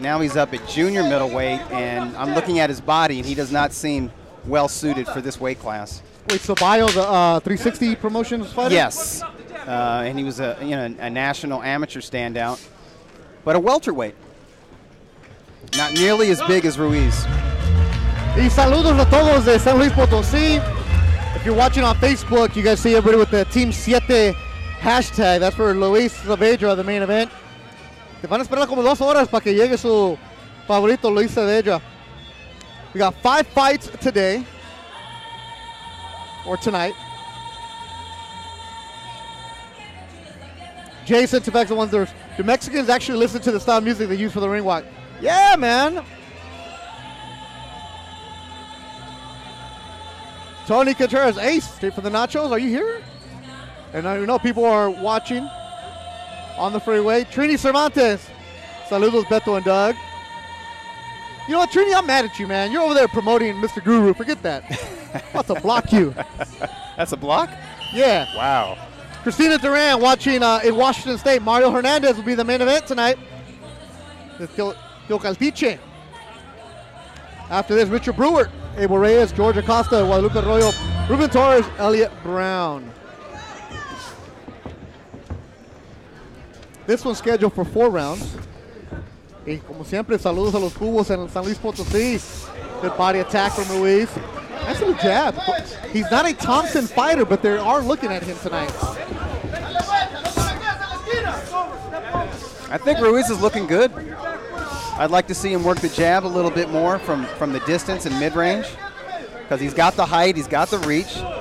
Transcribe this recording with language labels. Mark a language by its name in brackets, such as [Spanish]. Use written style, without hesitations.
[English] Now he's up at junior middleweight, and I'm looking at his body, and he does not seem well suited for this weight class. Wait, Saballo, the 360 Promotions fighter? Yes, and he was a national amateur standout, but a welterweight. Not nearly as big as Ruiz. [Spanish] Y saludos a todos de San Luis Potosí. [English] If you're watching on Facebook, you guys see everybody with the Team 7 hashtag. That's for Luis Saavedra, the main event. [Spanish] Te van a esperar como 2 horas para que llegue su favorito, Luis Saavedra. [English] We got 5 fights today, or tonight. Jason Tefex, the ones that do Mexicans actually listen to the style of music they use for the ring walk? Yeah, man. Tony Contreras, ace, straight from the Nachos. Are you here? And I know people are watching on the freeway. Trini Cervantes. [Spanish] Saludos, [English] Beto and Doug. You know what, Trini, I'm mad at you, man. You're over there promoting Mr. Guru. Forget that. I'll have to block you. That's a block? Yeah. Wow. Christina Duran watching in Washington State. Mario Hernandez will be the main event tonight. Caltiche. After this, Richard Brewer, Abel Reyes, George Acosta, Guadalupe Arroyo, Ruben Torres, Elliot Brown. This one's scheduled for 4 rounds. [Spanish] Y como siempre, saludos a los cubos en San Luis Potosí. [English] Good body attack from Ruiz. Nice little jab. He's not a Thompson fighter, but they are looking at him tonight. I think Ruiz is looking good. I'd like to see him work the jab a little bit more from the distance and mid-range, because he's got the height, he's got the reach.